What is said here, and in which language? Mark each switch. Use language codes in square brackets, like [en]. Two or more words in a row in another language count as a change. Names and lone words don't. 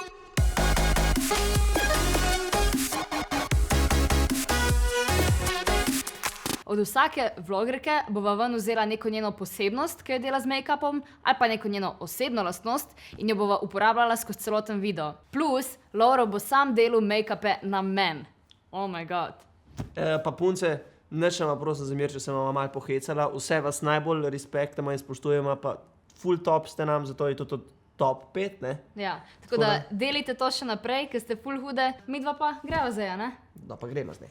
[sl] Od vsake vlogerke bova ven vzela neko njeno posebnost, ki jo dela z make-upom, ali pa neko njeno osebno lastnost in jo bova uporabljala skozi celoten video. Plus, Lovro bo sam delal make-upe na men. [en] Oh my god. [sl] Pa punce, nič nama prosim zamir, če sem vama malo pohecala. Vse vas najbolj respektamo in spoštujemo, pa full top ste nam, zato je to top 5, ne? Ja, tako da delite to še naprej, ker ste full hude. Midva pa greva zdaj, ne? Da pa gremo zdaj.